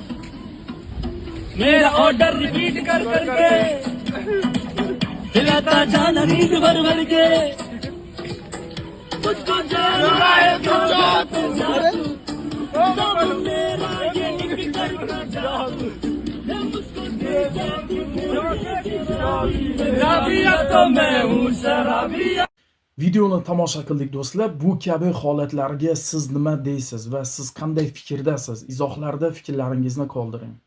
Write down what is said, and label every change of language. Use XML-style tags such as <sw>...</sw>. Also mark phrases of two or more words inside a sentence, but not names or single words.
<hi>मेरा ऑर्डर रिपीट कर करके हिलाता जाना नींद भर भर के तुझको जाना है तो जा तू मेरा ये निकल कर जाऊं मुझको दे जा शराबिया तो मैं हूँ शराबिया.</hi> <uz>Videoni tomosha qildik do'stlar. Bu kabi holatlarga siz nima deysiz va siz qanday fikrdasiz? Izohlarda fikrlaringizni qoldiring.</uz>